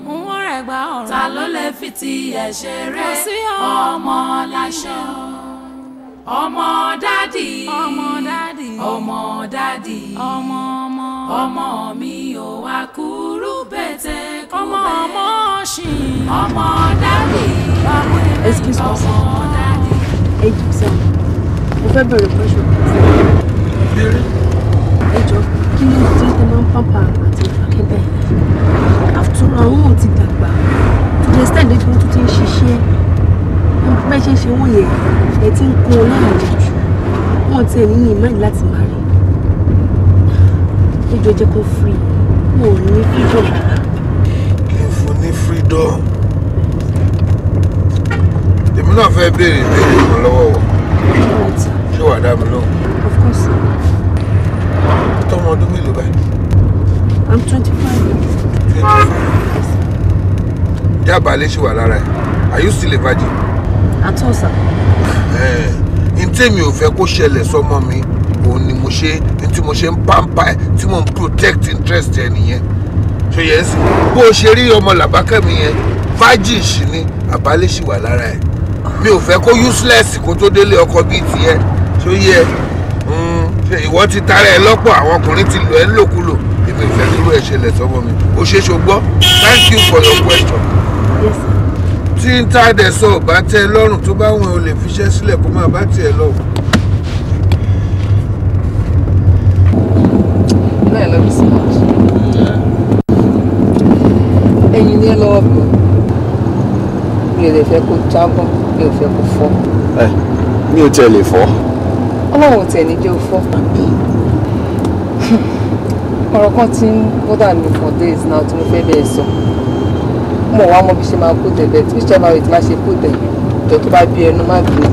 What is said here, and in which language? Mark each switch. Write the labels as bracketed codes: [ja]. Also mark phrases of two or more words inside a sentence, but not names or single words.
[yo] N ó rẹ̀gbà ọrùn. Ta ló lè fi ti ẹ̀ ṣeré? Kò sí o. Ọmọ láṣọ. Ọmọ Daddy. Ọmọ Daddy. Ọmọ Daddy. Ọmọ, ọmọ. Ọmọ mi ò wá kúrú bẹ̀tẹ̀ kú bẹ́. Ọmọ, ọmọ ṣì. Ọmọ Daddy. [en] Excuse me, [yo] sir. Ọmọ Daddy. Ẹ jọ̀ọ́, sir. Mo fẹ́ bẹ̀rẹ̀ question. Ẹ jọ̀ọ́, kí ló dé tẹ́ máa ń pàmpà àti Fọlákẹ́ bẹ́ẹ̀? [en] After all, [yo] àwọn ò ti dàgbà. [en] To the extent that [yo] wọ́n tún ti ń ṣiṣẹ́. Bẹ́ẹ̀ ṣe ń ṣe wọ́n yẹn, ẹ ti ń kó wọn lára jù. Wọ́n ti ẹ̀ ní ní mind láti máa rí. Ẹ jọ̀ọ́, jẹ́ kó free. Wọn ò ní freedom rárá. Kí n fún ní freedom? Èmi náà fẹ́ béèrè ìbéèrè kan lọ́wọ́ wọn. Ṣé wàá dá mi lóhùn? [en] Of course, sir. Tọ́mọ ọdún mélòó báyìí? I'm twenty-five. Twenty-five. [yo] Ǹjẹ́ àbálẹ̀ ṣì wà lára ẹ̀? [en] Are you still a virgin? At all, sir. [yo] Eh, n tèmi ò fẹ́ kó ṣẹlẹ̀ sọ́mọ mi, òun ni mo ṣe, n tí mo ṣe ń pamper ẹ̀, tí mo ń [en] protect interest [yo] ẹ̀ nìyẹn. Ṣé yẹn sì? Bó o ṣe rí ọmọ Làbákẹ́ mi yẹn, virgin ṣì ni, àbálẹ̀ ṣì wà lára ẹ̀. Mi ò fẹ́ kó useless kó tó délé ọkọ bíi tiẹ̀. Ṣé yẹ? Mm, ṣe ìwọ ti tara ẹ lọ́pọ̀, àwọn ọkùnrin ti lò ẹ́ lòkulò. Èmi ò fẹ́ kí irú ẹ̀ ṣẹlẹ̀ sọ́mọ mi. O ṣe ṣogbọ́. [en] Thank you for your question. Yes, sir. [yo] Tí n tá dẹ̀ sọ ò bá tẹ́ ẹ lọ́rùn, tó bá wọn ò lè fiṣẹ́ sílẹ̀ kó máa bá tiẹ̀ lọ. Bẹ́ẹ̀ ló ń sọ. Ẹ̀yin ni ẹ lọ́wọ́ mi. Mi ò lè fẹ́ kó jábọ́, mi ò fẹ́ kó fọ́. Ẹ, mi ò tiẹ̀ lè fọ́. Ọlọ́run ò tiẹ̀ ní jẹ́ ó fọ́. Ọ̀rọ̀ kan tí ń [en] bother me for days now [yo] tí mo fẹ́ bẹ́ẹ̀ sọ. Mo wá mọ bí ṣe máa kó tẹ̀ bẹ́ẹ̀, tí ṣe máa wẹ̀ tí máa ṣe kó tẹ̀. Ìjọ tó bá bí ẹnu má bí.